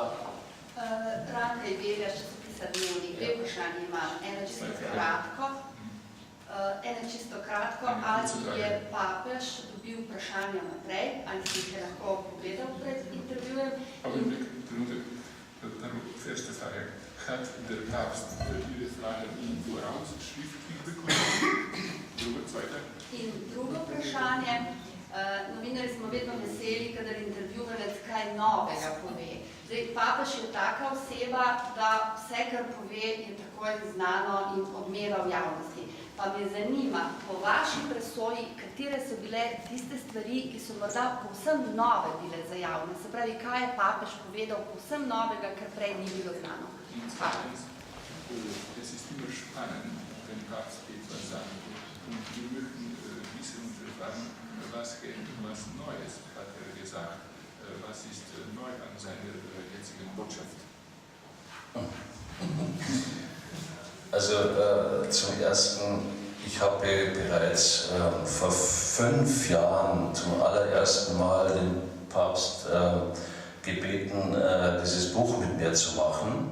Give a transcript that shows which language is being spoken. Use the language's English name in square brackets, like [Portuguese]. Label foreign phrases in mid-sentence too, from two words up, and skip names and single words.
[Slovenian] Ranka je Velja, časopisa Dnevnik. Dve vprašanje imam. Eno čisto kratko. Ali je papež dobil vprašanja naprej, ali si jih je lahko povedal pred intervjujem? Trenutek, [German] erste Frage. Hat der Papst Ihre Fragen Ihnen voraus schriftlich bekommen? Zweite. [Slovenian] In drugo vprašanje. Novinarji smo vedno veseli, kadar intervjuvanec kaj novega pove. Zdaj, papež je taka oseba, da vse, kar pove, je takoj znano in odmeva v javnosti. Pa me zanima, po vaši presoji, katere so bile tiste stvari, ki so morda povsem nove bile za javnost? Se pravi, kaj je papež povedal povsem novega, kar prej ni bilo znano? [German] Es ist immer spannend, wenn Papst etwas sagt. Und wir möchten wissen und erfahren, was Neues hat gesagt. Was ist neu an seiner jetzigen Botschaft? Also zum Ersten, ich habe bereits vor 5 Jahren zum allerersten Mal den Papst gebeten, dieses Buch mit mir zu machen.